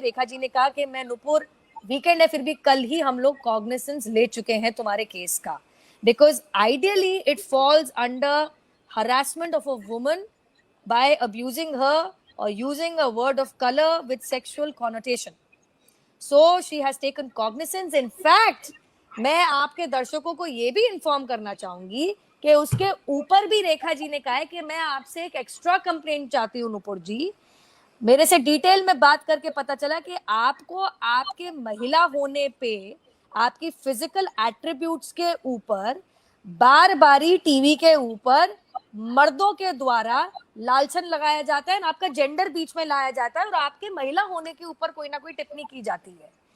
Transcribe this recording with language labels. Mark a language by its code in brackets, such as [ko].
[hi] रेखा जी ने कहा कि मैं नुपुर, वीकेंड है फिर भी कल ही हम लोग कॉग्निसेंस ले चुके हैं तुम्हारे केस का, [en] Because ideally it falls under harassment of a woman by abusing her or using a word of color with sexual connotation. So she has taken cognizance. [hi] In fact, मैं आपके दर्शकों को ये भी इन्फॉर्म करना चाहूंगी कि उसके ऊपर भी रेखा जी ने कहा है कि मैं आपसे एक एक्स्ट्रा कंप्लेंट चाहती हूँ नुपुर जी। मेरे से डिटेल में बात करके पता चला कि आपको आपके महिला होने पे, आपकी फिजिकल एट्रीब्यूट्स के ऊपर बार बारी टीवी के ऊपर मर्दों के द्वारा लालछन लगाया जाता है, आपका जेंडर बीच में लाया जाता है और आपके महिला होने के ऊपर कोई ना कोई टिप्पणी की जाती है।